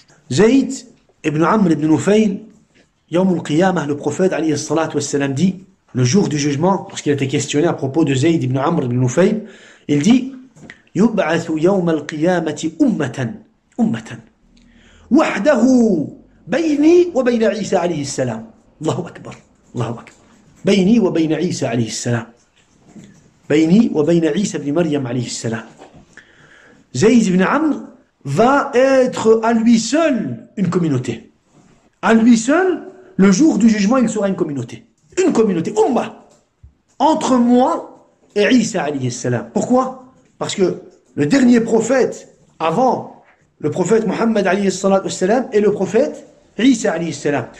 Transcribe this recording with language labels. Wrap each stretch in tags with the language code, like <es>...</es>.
<fr>Zayd ibn Amr ibn Nufayl, Yawm al-Qiyamah, le prophète alayhi salatu wassalam dit, le jour du jugement, lorsqu'il a été questionné à propos de Zayd ibn Amr ibn Nufayl, il dit,</fr> <ar>Yub'athu yawm al-qiyamati ummatan, wahdahu, bayni wa bayna Isa alayhi salam. Allahu Akbar. بيني وبين عيسى عليه السلام بيني وبين عيسى بن مريم عليه السلام.</ar> <fr>Zayd ibn Amr va être à lui seul une communauté. À lui seul, le jour du jugement, il sera une communauté. Une communauté, ummah, entre moi et Isa alayhi salam. Pourquoi? Parce que le dernier prophète avant le prophète Muhammad alayhi salam et le prophète Isa alayhi salam.</fr>